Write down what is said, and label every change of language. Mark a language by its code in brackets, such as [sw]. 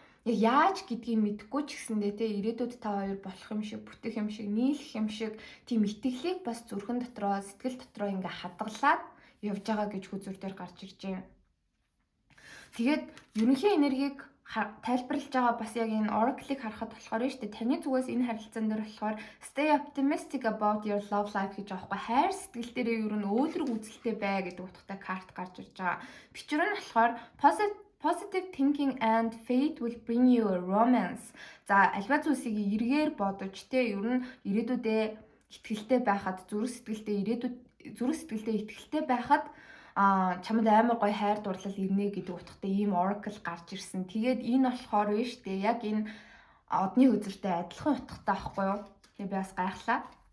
[mn] Яг яаж гэдгийг мэдэхгүй ч гэсэндээ тий ирээдүйд та хоёр болох юм шиг, бүтэх юм шиг, нийлэх юм шиг тийм итгэлийг бас зүрхэн дотроо, сэтгэл дотроо ингээ хадгалаад явж байгаа гэж хүзүр дээр гарч ирж байна. Тэгээд ерөнхий энергийг тайлбарлаж байгаа бас яг энэ oracle-ыг харахад болохоор нь шүү дээ. Таны зүгээс энэ харилцаан дээр болохоор [en] stay optimistic about your love life [mn] гэж аахгүй хайр сэтгэл дээрээ ер нь өөлрөг үзэлтэй бай гэдэг утгатай карт гарч ирж байгаа. Пичүр нь болохоор [en] positive thinking and faith will bring you a romance. [mn] За альва зүйлсийг эргээр бодож те ер нь ирээдүйдээ итгэлтэй байхад зүрх сэтгэлдээ итгэлтэй байхад чамд амар гоё хайр дурлал ирнэ гэдэг утгатай ийм oracle гарч ирсэн. Тэгээд энэ болохоор нь шүү дээ. Яг энэ одны үзэртэй адилхан утгатай байхгүй юу? Тэгээ би бас гайхлаа.